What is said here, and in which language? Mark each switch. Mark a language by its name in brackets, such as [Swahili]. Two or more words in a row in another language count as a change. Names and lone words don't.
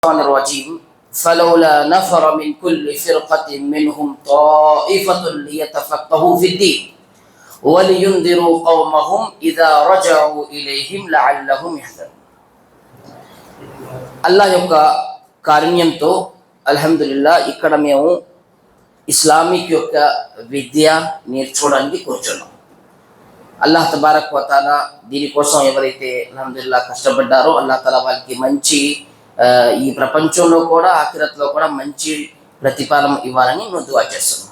[Arabic] الرجيم فلولا نفر من كل فرقة منهم طائفة ليتفقهوا في الدين ولينذروا قومهم إذا رجعوا إليهم لعلهم يحذرون. [Telugu] అల్లాహ్ యొక్క కారుణ్యంతో అల్హమ్దులిల్లా ఇక్కడ మేము ఇస్లామిక్ యొక్క విద్య నేర్చుకోవడానికి కూర్చున్నాం. [Arabic] الله تبارك وتعالى [Telugu] దీనికోసం ఎవరైతే అల్హమ్దులిల్లా కష్టపడ్డారో [Arabic] الله تعالى [Telugu] వాళ్ళకి మంచి ఈ ప్రపంచంలో కూడా ఆఖిరత్లో కూడా మంచి ప్రతిఫలం ఇవ్వాలని నేను దుఆ చేస్తున్నాను.